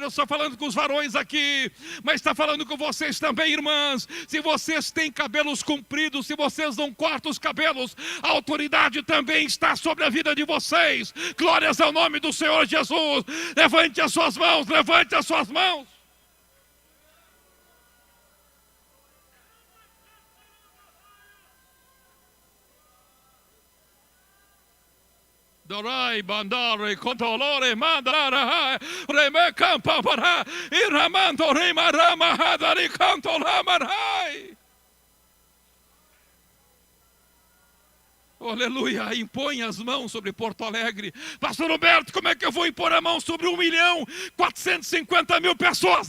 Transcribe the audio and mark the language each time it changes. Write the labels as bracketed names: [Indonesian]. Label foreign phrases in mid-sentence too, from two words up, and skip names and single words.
[Portuguese] Eu estou falando com os varões aqui, mas está falando com vocês também, irmãs. Se vocês têm cabelos compridos, se vocês não cortam os cabelos, a autoridade também está sobre a vida de vocês. Glórias ao nome do Senhor Jesus. Levante as suas mãos, levante as suas mãos. Dorai bandare contolore mandara reme campa para iramando rima rama hadari canto lamarai. Aleluia, impõe as mãos sobre Porto Alegre. Pastor Roberto, como é que eu vou impor a mão sobre 1.450.000 pessoas?